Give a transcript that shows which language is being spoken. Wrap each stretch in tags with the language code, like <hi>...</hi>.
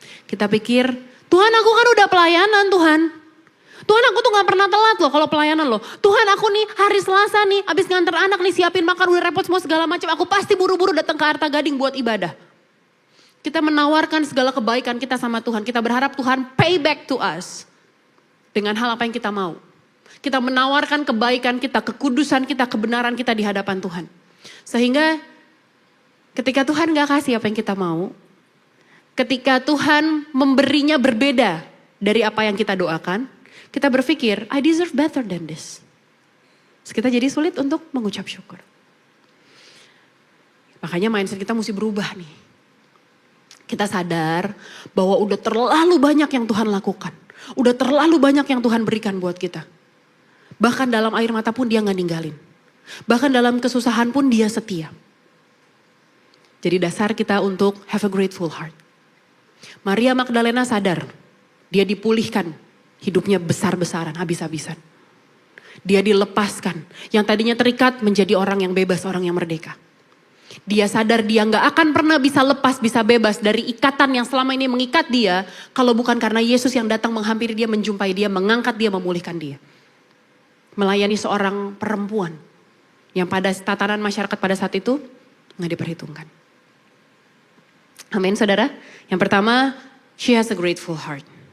<id>Kita pikir, Tuhan aku kan udah pelayanan Tuhan. Tuhan aku tuh gak pernah telat loh kalau pelayanan loh. Tuhan aku nih hari Selasa nih habis nganter anak nih siapin makan udah repot semua segala macam. Aku pasti buru-buru datang ke Arta Gading buat ibadah. Kita menawarkan segala kebaikan kita sama Tuhan. Kita berharap Tuhan pay back to us. Dengan hal apa yang kita mau. Kita menawarkan kebaikan kita, kekudusan kita, kebenaran kita di hadapan Tuhan. Sehingga ketika Tuhan gak kasih apa yang kita mau. Ketika Tuhan memberinya berbeda dari apa yang kita doakan.</id> <en>Kita berpikir, I deserve better than this.</en> <id>Terus kita jadi sulit untuk mengucap syukur. Makanya mindset kita mesti berubah nih. Kita sadar bahwa udah terlalu banyak yang Tuhan lakukan. Udah terlalu banyak yang Tuhan berikan buat kita. Bahkan dalam air mata pun dia gak ninggalin. Bahkan dalam kesusahan pun dia setia. Jadi dasar kita untuk have a grateful heart. Maria Magdalena sadar, dia dipulihkan. Hidupnya besar-besaran, habis-habisan. Dia dilepaskan. Yang tadinya terikat menjadi orang yang bebas, orang yang merdeka. Dia sadar dia gak akan pernah bisa lepas, bisa bebas dari ikatan yang selama ini mengikat dia. Kalau bukan karena Yesus yang datang menghampiri dia, menjumpai dia, mengangkat dia, memulihkan dia. Melayani seorang perempuan. Yang pada tatanan masyarakat pada saat itu gak diperhitungkan. Amin saudara.</id> <en>Yang pertama, she has a grateful heart.</en>